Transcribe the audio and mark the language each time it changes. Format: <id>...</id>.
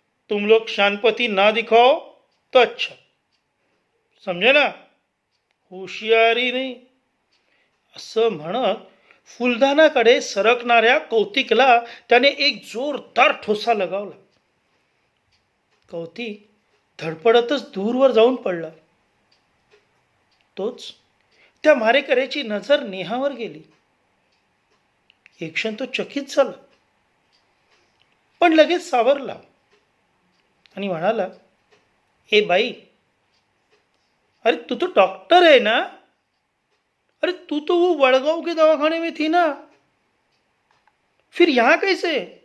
<hi>तुम लोग शानपति ना दिखाओ तो अच्छा, समझे ना?</hi> <mr>हुशियारी नाही. असं म्हणत फुलदानाकडे सरकणाऱ्या कौतिकला त्याने एक जोरदार ठोसा लगावला. कौतिक धडपडतच दूरवर जाऊन पडला. तोच त्या मारेकऱ्याची नजर नेहावर गेली. एक क्षण तो चकित झाला, पण लगेच सावरला आणि म्हणाला, ए बाई,</mr> <hi>अरे तू तो डॉक्टर है ना? अरे तू तो वो वड़गांव के दवाखाने में थी ना, फिर यहाँ कैसे?</hi>